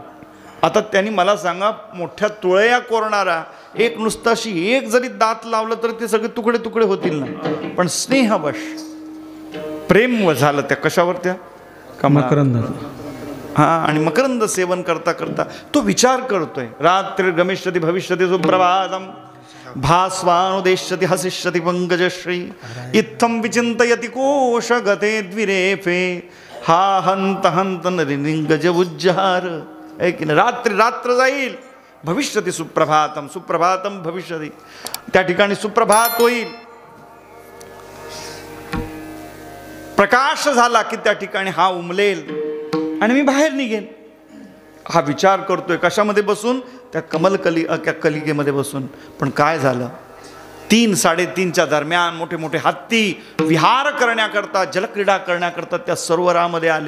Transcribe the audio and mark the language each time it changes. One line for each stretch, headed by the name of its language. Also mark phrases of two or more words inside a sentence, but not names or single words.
Marathi: आता त्यांनी मला सांगा मोठ्या तुळया कोरणारा एक नुसताशी एक जरी दात लावलं तर ते सगळे तुकडे तुकडे होतील ना. पण स्नेहवश प्रेम झालं त्या कशावर त्या मकरंद. हा आणि मकरंद सेवन करता करता तो विचार करतोय
Sanskrit: रात्री गमिष्यति भविष्यति सुप्रभातम भास्वानुदेश्यति हसिष्यति पंकजश्री इत्थं विचिन्तयति कोशगते द्विरेफे हा हंत हंत नरिनिंगज उज्जहार.
Marathi: एक रात्री रात्र जाईल
Sanskrit: भविष्यति सुप्रभातम सुप्रभातम भविष्यति
Marathi: त्या ठिकाणी सुप्रभात होईल प्रकाश झाला की त्या ठिकाणी हा उमलेल आणि मी बाहेर निघेन. हा विचार करतोय कशामध्ये बसून त्या कलिकेमध्ये बसून. पण काय झालं 3-3:30च्या दरम्यान मोठे मोठे हत्ती विहार करण्याकरता जलक्रीडा करण्याकरता त्या सरोवरामध्ये आले.